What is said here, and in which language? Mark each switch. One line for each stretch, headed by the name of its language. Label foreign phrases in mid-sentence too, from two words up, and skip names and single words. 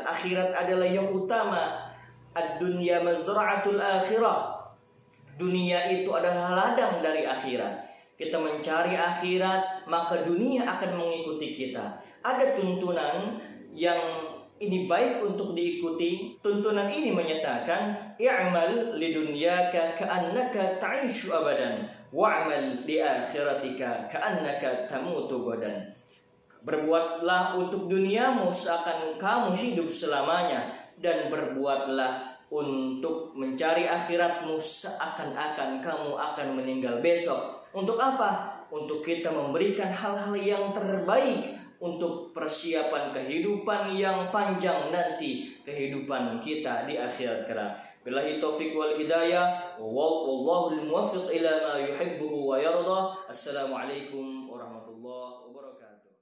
Indonesian: Akhirat adalah yang utama.
Arabic: الدنيا مزرعة الآخرة.
Indonesian: Dunia itu adalah ladang dari akhirat. Kita mencari akhirat, maka dunia akan mengikuti kita. Ada tuntunan yang ini baik untuk diikuti. Tuntunan ini menyatakan,
Arabic: اعمل لدنياك كأنك تعيش أبدا واعمل لآخرتك كأنك تموت غدا.
Indonesian: Berbuatlah untuk duniamu seakan kamu hidup selamanya, dan berbuatlah untuk mencari akhiratmu seakan-akan kamu akan meninggal besok. Untuk apa? Untuk kita memberikan hal-hal yang terbaik untuk persiapan kehidupan yang panjang nanti, kehidupan kita di akhirat kelak.
Arabic: بالله التوفيق والهداية, والله الموفق إلى ما يحب ويرضى. السلام عليكم ورحمة الله وبركاته.